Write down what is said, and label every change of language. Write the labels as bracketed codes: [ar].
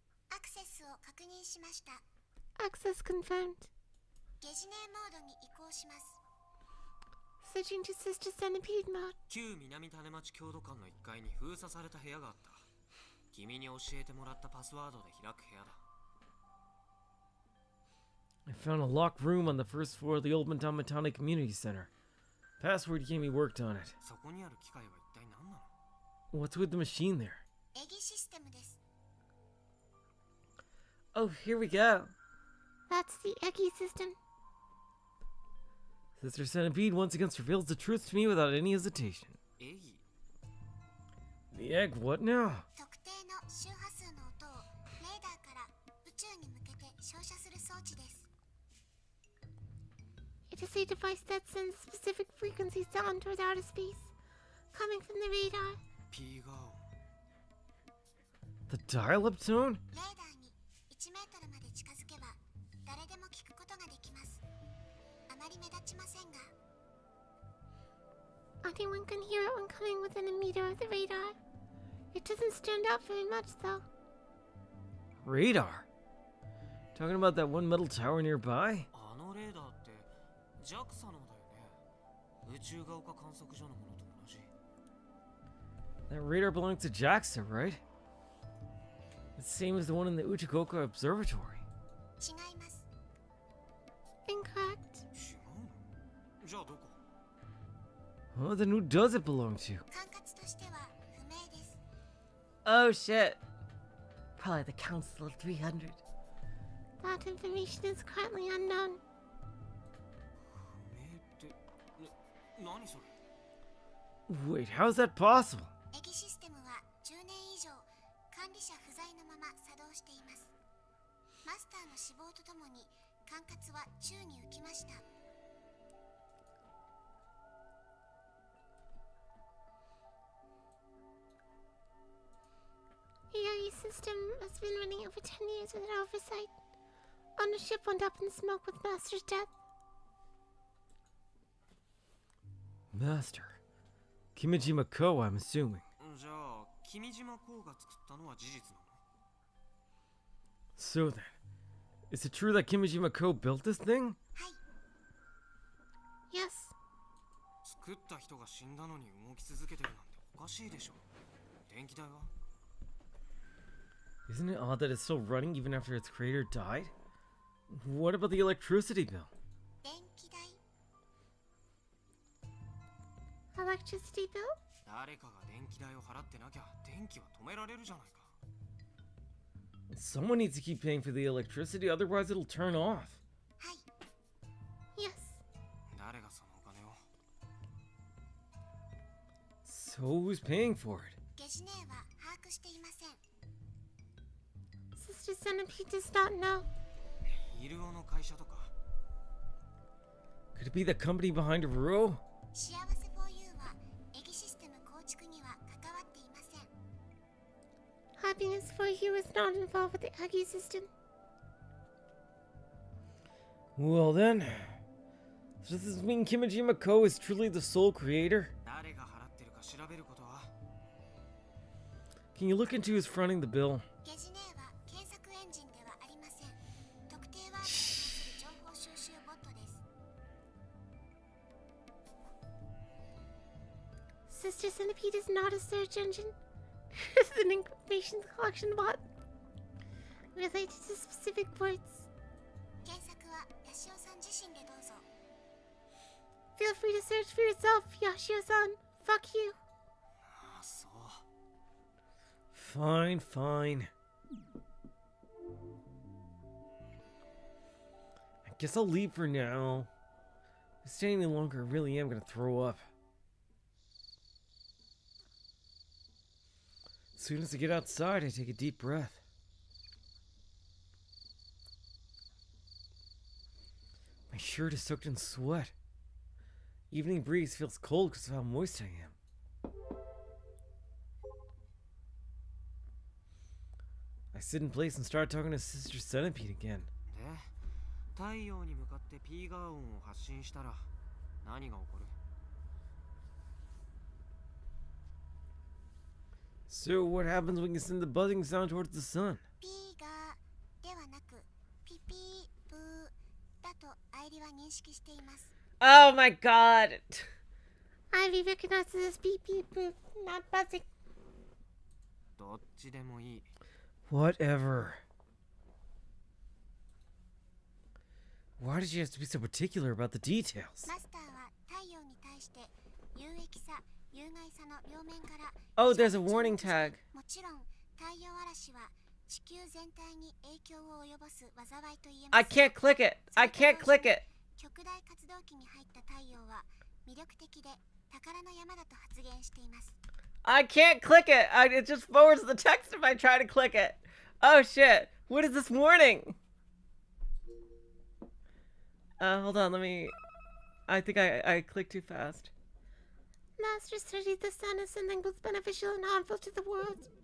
[ja] アクセスを確認しました。 [en] Access confirmed. [ja] ゲジネモードに移行します。 [en] Switching to Sister Centipede mode. [ja] 旧南種町郷土館の1階に封鎖された部屋があった君に教えてもらったパスワードで開く部屋だ [en] I found a locked room on the first floor of the old Matamatane Community Center. Password can't be worked on it. [ja] そこにある機械は一体何なの [en] What's with the machine there? [ja] エギシステムです。 [en] Oh, here we go. That's the Eggy system. Sister Centipede once again reveals the truth to me without any hesitation. [ja] エギ [en] The egg, what now? [ja] 特定の周波数の音をレーダーから宇宙に向けて照射する装置です。 [en] It is a device that sends specific frequency sound toward outer space, coming from the radar. [ja] ピーガオ [en] The dial-up tone? [ja] レーダーに1メートルまで近づけば誰でも聞くことができます。あまり目立ちませんが、 [en] Anyone can hear it when coming within a meter of the radar. It doesn't stand out very much, though. Radar? Talking about that one metal tower nearby? [ja] あのレーダーって JAXA のだよね宇宙が丘観測所のものと同じ [en] That radar belongs to JAXA, right? It's the same as the one in the Uchigoka Observatory. [ja] 違います。 [en] Incorrect. [ja] 違うのじゃあどこ [en] Oh, then who does it belong to? 管轄としては不明です。 Oh shit. Probably the Council of 300. That information is currently unknown. [ja] 不明って何それ [en] Wait, how's that possible? [ja] エギシステムは10年以上管理者不在のまま作動しています。マスターの死亡とともに管轄は宙に浮きました。 [en] The Eggy system has been running over 10 years without oversight. Ownership went up in smoke with Master's death. Master. Kimijima Ko, I'm assuming. [ja] じゃあ君島公が作ったのは事実なの？ [en] So then, is it true that Kimijima Ko built this thing? Yes. [ja] 作った人が死んだのに動き続けてるなんておかしいでしょ。電気代は？ [en] Isn't it odd that it's still running even after its creator died? What about the electricity bill? [ja] 電気代 [en] Electricity bill? [ja] 誰かが電気代を払ってなきゃ電気は止められるじゃないか。 [en] Someone needs to keep paying for the electricity, otherwise it'll turn off. Yes. [ja] 誰がそのお金を？ [en] So who's paying for it? [ja] ゲジネーは把握していません。 [en] Sister Centipede does not know. [ja] イルオの会社とか？ [en] Could it be the company behind Ruo? [ja] 幸せ 4U はエギシステム構築には関わっていません。 [en] Happiness for you is not involved with the Eggy system. Well then, does this mean Kimijima Ko is truly the sole creator? [ja] 誰が払ってるか調べることは？ [en] Can you look into who's fronting the bill? [ja] ゲジネーは検索エンジンではありません。特定ワードに関する情報収集ボットです。 [en] Sister Centipede is not a search engine. It's an information collection bot related to specific words. [ja] 検索はヤシオさん自身でどうぞ。 [en] Feel free to search for yourself, Yashio-san. Fuck you. [ja] ああ、そう。 [en] Fine, fine. I guess I'll leave for now. If I stay any longer, I really am gonna throw up. As soon as I get outside, I take a deep breath. My shirt is soaked in sweat. Evening breeze feels cold because of how moist I am. I sit in place and start talking to Sister Centipede again. [ja] で、太陽に向かってピーガー音を発信したら何が起こる？ [en] So what happens when you send the buzzing sound towards the sun? [ja] ピーガーではなくピピーブーだとアイリは認識しています。 [en] Oh my god. Ivy recognizes this beep beep boop, not buzzing. [ja] どっちでもいい。 [en] Whatever. Why did you have to be so particular about the details? [ja] マスターは太陽に対して有益さ、有害さの両面から [en] Oh, there's a warning tag. [ja] もちろん太陽嵐は地球全体に影響を及ぼす災いと言えます。 [en] I can't click it. I can't click it. [ja] 極大活動期に入った太陽は魅力的で宝の山だと発言しています。 [en] I can't click it. It just forwards the text if I try to click it. Oh shit. What is this warning? Hold on, let me... I think I clicked too fast. Master studied the sun as something both beneficial and harmful to the world.